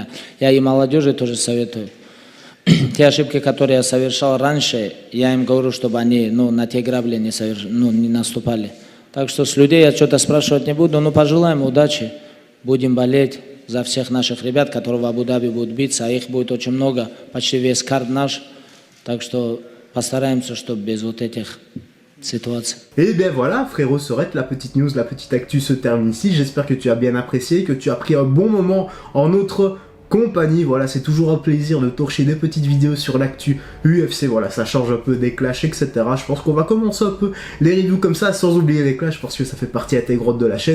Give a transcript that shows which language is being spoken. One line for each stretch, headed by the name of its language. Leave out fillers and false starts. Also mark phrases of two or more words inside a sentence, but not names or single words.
Russian: Я и молодежи тоже советую. Те ошибки, которые я совершал раньше, я им говорю, чтобы они на те грабли не наступали. Так что с людей я что-то спрашивать не буду, но пожелаем удачи. Будем болеть за всех наших ребят, которые в Абу-Даби будут биться, а их будет очень много, почти весь карт наш. Так что постараемся, чтобы без вот этих ситуаций.
French: Et bien voilà, frérot Sorette, la petite news, la petite actu se termine ici. J'espère que tu as bien apprécié, que tu as pris un bon moment en notre compagnie. Voilà, c'est toujours un plaisir de torcher des petites vidéos sur l'actu UFC. Voilà, ça change un peu des clashs, etc. Je pense qu'on va commencer un peu les reviews comme ça, sans oublier les clashs, parce que ça fait partie intégrante de la chaîne.